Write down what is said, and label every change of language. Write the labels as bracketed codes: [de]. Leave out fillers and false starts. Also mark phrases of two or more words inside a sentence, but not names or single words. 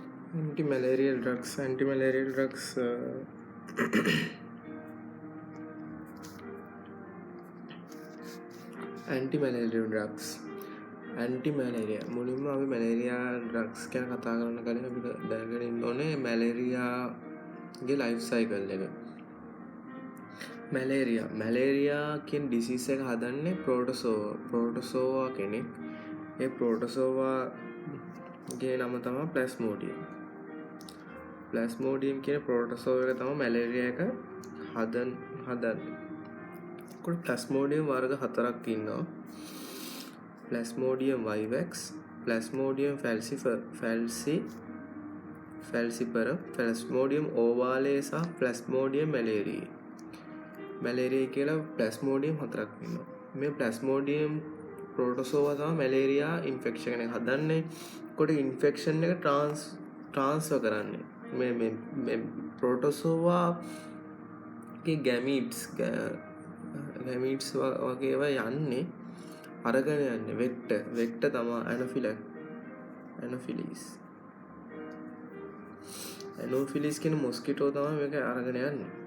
[en] Anti-malarial drugs. Anti-malarial drugs. Anti-malarial drugs. [si] ඇන්ටිමැලේරියා මුලින්ම අපි [en] malaria drugs [si] ගැන කතා කරන්න කලින් අපි දැනගෙන ඉන්න ඕනේ මැලේරියාගේ [en] life cycle [si] එක. මැලේරියා කියන ඩිසීස් එක හදන්නේ ප්‍රෝටෝසෝවා කෙනෙක්. ඒ ප්‍රෝටෝසෝවාගේ නම තමයි ප්ලාස්මෝඩියම් කියන ප්‍රෝටෝසෝවා එක තමයි මැලේරියා එක හදන්නේ. ප්ලාස්මෝඩියම් වර්ග 4ක් ඉන්නවා. Plasmodium vivax, Plasmodium falciparum, Plasmodium ovale සහ Plasmodium malariae. මැලේරියා කියලා ප්ලාස්මෝඩියම් 4ක් ඉන්නවා. මේ ප්ලාස්මෝඩියම් ප්‍රෝටෝසෝවා තමයි [en] malaria infection [si] එක හදන්නේ. කොට ඉන්ෆෙක්ෂන් එක ට්‍රාන්ස්ෆර් කරන්නේ. මේ ප්‍රෝටෝසෝවා ගේ ගැමීට්ස් වගේ ඒවා යන්නේ අරගෙන යන්නේ වෙක්ටර් තමයි ඇනෝෆිලිස් කියන මොස්කිටෝ තමයි මේක අරගෙන යන්නේ.